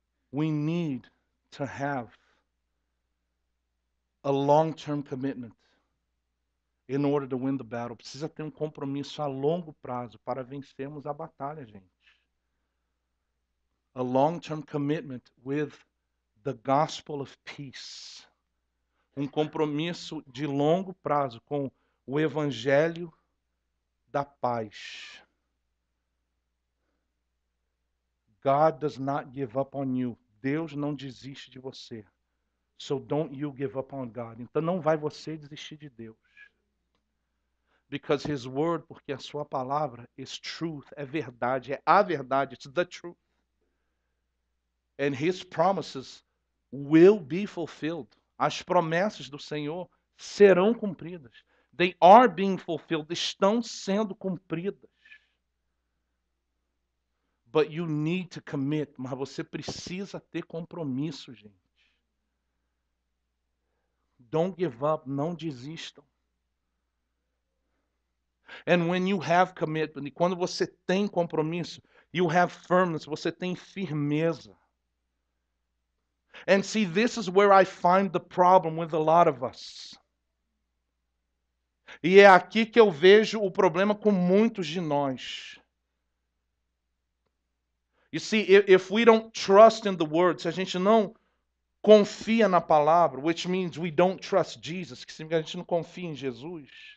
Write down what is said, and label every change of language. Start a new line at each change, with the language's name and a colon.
English: We need to have a long-term commitment in order to win the battle.
Portuguese: Precisa ter um compromisso a longo prazo para vencermos a batalha, gente.
English: A long-term commitment with the gospel of peace.
Portuguese: Um compromisso de longo prazo com o evangelho da paz.
English: God does not give up on you.
Portuguese: Deus não desiste de você.
English: So don't you give up on God.
Portuguese: Então não vai você desistir de Deus.
English: Because His word,
Portuguese: porque a sua palavra
English: is truth,
Portuguese: é verdade, é a verdade,
English: it's the truth. And His promises will be fulfilled.
Portuguese: As promessas do Senhor serão cumpridas.
English: They are being fulfilled,
Portuguese: estão sendo cumpridas.
English: But you need to commit,
Portuguese: mas você precisa ter compromisso, gente.
English: Don't give up,
Portuguese: não desistam.
English: And when you have commitment,
Portuguese: e quando você tem compromisso,
English: you have firmness,
Portuguese: você tem firmeza.
English: And see, this is where I find the problem with a lot of us.
Portuguese: E é aqui que eu vejo o problema com muitos de nós.
English: You see, if we don't trust in the word,
Portuguese: se a gente não confia na palavra,
English: which means we don't trust Jesus,
Portuguese: que significa que a gente não confia em Jesus.